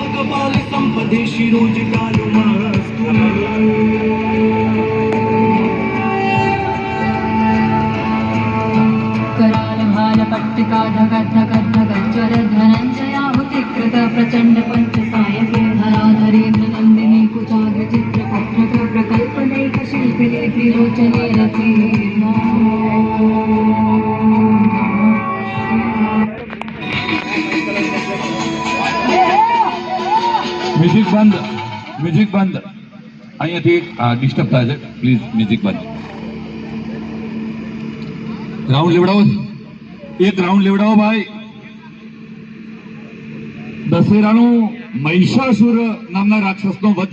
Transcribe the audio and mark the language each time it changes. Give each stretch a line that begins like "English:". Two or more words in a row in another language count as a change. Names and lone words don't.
Sanskrit: पाल संपदेशी रोज डालू मस्तु कराल भाल पट्टिका धगत धगत धगत ज्वर धनंजयाहुतिकृत प्रचंड पंचसायके धराधरेन्द्र नंदिनी कुचाग्र चित्रपत्रक प्रकल्पनैक शिल्पिनी त्रिलोचने रति
Gujarati: મ્યૂજિક બંધ અહીંયાથી ડિસ્ટર્બ થાય છે
English: please music
Gujarati: બંધ રાઉન્ડ લેવડાવો એક રાઉન્ડ લેવડાવો ભાઈ દશેરાનું મહિષાસુર નામના રાક્ષસનો વધ